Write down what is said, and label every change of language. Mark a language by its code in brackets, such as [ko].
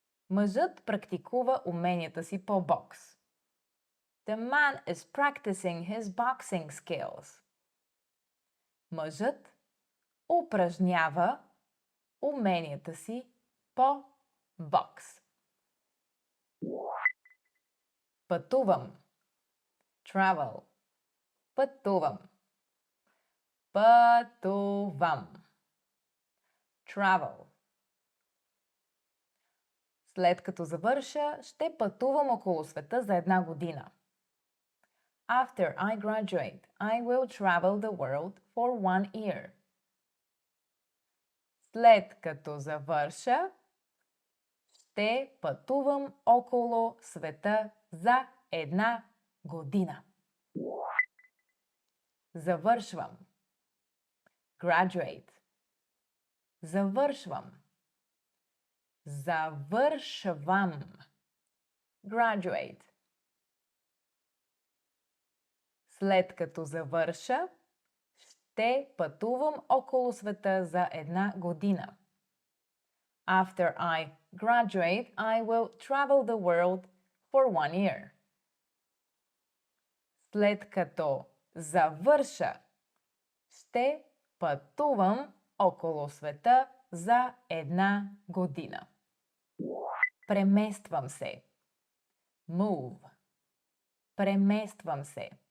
[bg] Мъжът практикува уменията си по бокс. [en] The man is practicing his boxing skills. [bg] Мъжът упражнява уменията си по бокс. Пътувам. Travel. Пътувам. Пътувам. Travel. След като завърша, ще пътувам около света за 1 година. [en] After I graduate, I will travel the world for 1 year. [bg] След като завърша, ще пътувам около света за 1 година. Завършвам. Graduate. Завършвам. Завършвам. Graduate. След като завърша, ще пътувам около света за 1 година. [en] After I graduate, I will travel the world for 1 year. [bg] След като завърша, ще пътувам около света за 1 година. Премествам се. Move. Премествам се.